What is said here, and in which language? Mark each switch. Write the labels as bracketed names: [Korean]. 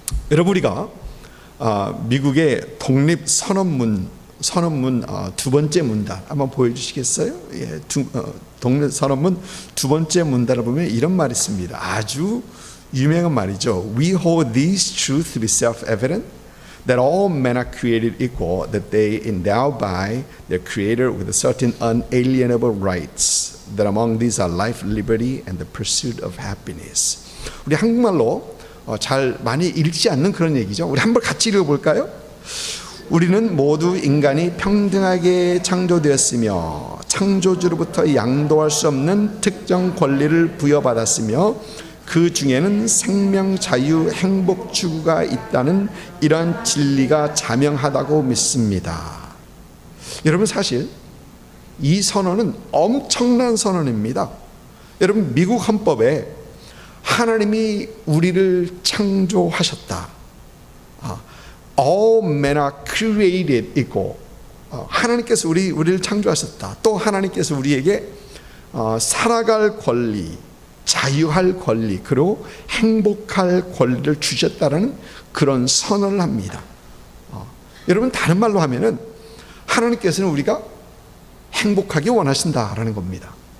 [Korean] 여러분, 우리가 미국의 독립 선언문 두 번째 문단 한번 보여주시겠어요? 독립 선언문 두 번째 문단을 보면 이런 말이 있습니다. 아주 유명한 말이죠. [English] We hold these truths to be self-evident, that all men are created equal, that they endow by their Creator with certain unalienable rights, that among these are life, liberty, and the pursuit of happiness. [Korean] 우리 한국말로 잘 많이 읽지 않는 그런 얘기죠. 우리 한번 같이 읽어볼까요? 우리는 모두 인간이 평등하게 창조되었으며 창조주로부터 양도할 수 없는 특정 권리를 부여받았으며 그 중에는 생명, 자유, 행복 추구가 있다는 이러한 진리가 자명하다고 믿습니다. 여러분, 사실 이 선언은 엄청난 선언입니다. 여러분, 미국 헌법에 하나님이 우리를 창조하셨다. [English] All men are created equal. [Korean] 하나님께서 우리를 창조하셨다. 또 하나님께서 우리에게 살아갈 권리, 자유할 권리, 그리고 행복할 권리를 주셨다는 그런 선언을 합니다. 여러분, 다른 말로 하면은 하나님께서는 우리가 행복하기 원하신다라는 겁니다.